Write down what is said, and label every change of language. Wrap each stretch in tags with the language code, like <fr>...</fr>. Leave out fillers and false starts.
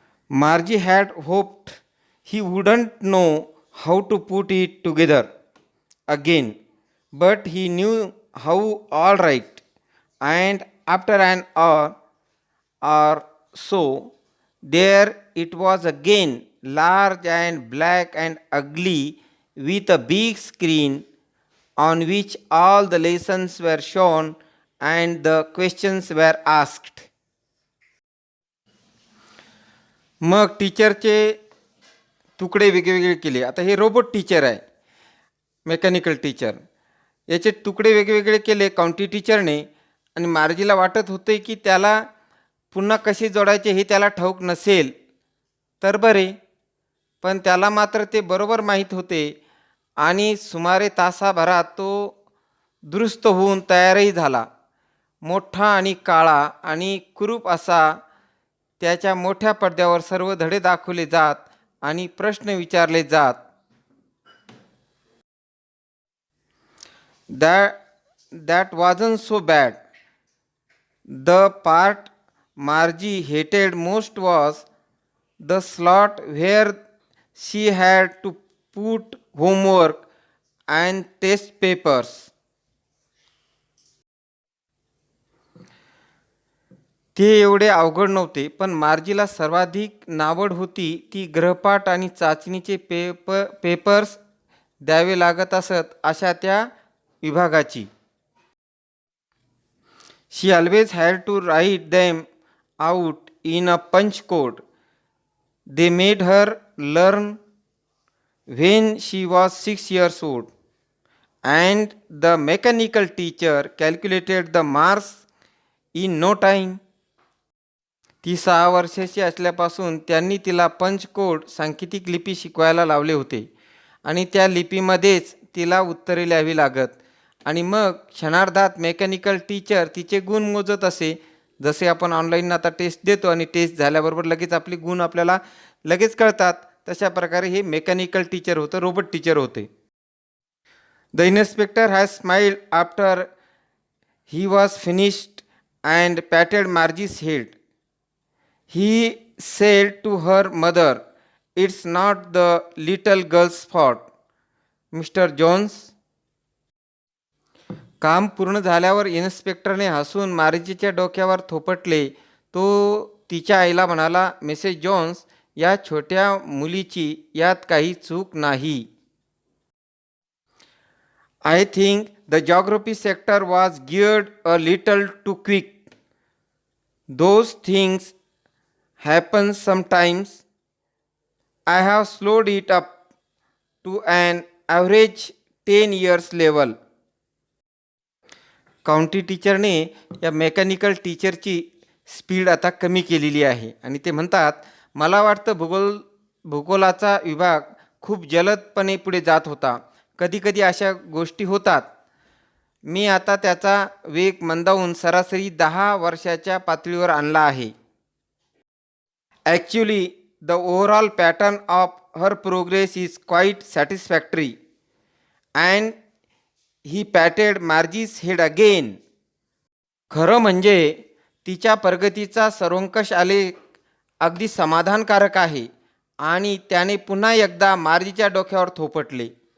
<en>Margie had hoped he wouldn't know how to put it together again, but he knew how all right, and after an hour or so There it was again, large and black and ugly, with a big screen on which all the lessons were shown and the questions were asked.</en> <mr>मग टीचरचे तुकडे वेगवेगळे केले. आता हे robot teacher आहे, mechanical teacher. याचे तुकडे वेगवेगळे केले काउंटी टीचरने, आणि मार्जीला वाटत होते की त्याला पुन्हा कसे जोडायचे हे त्याला ठाऊक नसेल तर बरे, पण त्याला मात्र ते बरोबर माहीत होते आणि सुमारे तासाभरात तो दुरुस्त होऊन तयारही झाला. मोठा आणि काळा आणि कुरूप असा त्याच्या मोठ्या पडद्यावर सर्व धडे दाखवले जात आणि प्रश्न विचारले जात.</mr> <en>That wasn't so bad. The part Margie hated most was the slot where she had to put homework and test papers.</en> <mr>ते एवढे अवघड नव्हते, पण मार्जीला सर्वाधिक नावड होती ती गृहपाठ आणि चाचणीचे पेपर्स द्यावे लागत असत अशा त्या विभागाची.</mr> <en>She always had to write them out in a punch code. They made her learn when she was 6 years old, and the mechanical teacher calculated the marks in no time.</en> <mr>ती 6 वर्षाची असल्यापासून त्यांनी तिला पंच कोड सांकेतिक लिपी शिकवायला लावले होते आणि त्या लिपीमध्येच तिला उत्तरे लिहावी लागत, आणि मग क्षणार्धात मेकॅनिकल टीचर तिचे गुण मोजत असे. जसे आपण ऑनलाईन आता टेस्ट देतो आणि टेस्ट झाल्याबरोबर लगेच आपले गुण आपल्याला लगेच कळतात, तशा प्रकारे हे मेकॅनिकल टीचर होतं, रोबोट टीचर होते.</mr> <en>The inspector has smiled after he was finished and patted Margie's head. He said to her mother, "It's not the little girl's fault, Mr. Jones."</en> <mr>काम पूर्ण झाल्यावर इन्स्पेक्टरने हसून मार्जीच्या डोक्यावर थोपटले. तो तिच्या आईला म्हणाला, "मिसेस जोन्स, या छोट्या मुलीची यात काही चूक नाही."</mr> <en>I think the geography sector was geared a little too quick. Those things happen sometimes. I have slowed it up to an average 10 years level.</en> <mr>County टीचरने या मेकॅनिकल टीचरची स्पीड आता कमी केलेली आहे आणि ते म्हणतात, मला वाटतं भूगोलाचा विभाग खूप जलदपणे पुढे जात होता. कधीकधी अशा गोष्टी होतात. मी आता त्याचा वेग मंदावून सरासरी 10 वर्षाच्या पातळीवर आणला आहे.</mr> <en>Actually, the overall pattern of her progress is quite satisfactory. And he patted Margie's head again.</en> <mr>खरं म्हणजे तिच्या प्रगतीचा सर्वंकष आलेख अगदी समाधानकारक आहे, आणि त्याने पुन्हा एकदा मार्जीच्या डोक्यावर थोपटले.</mr>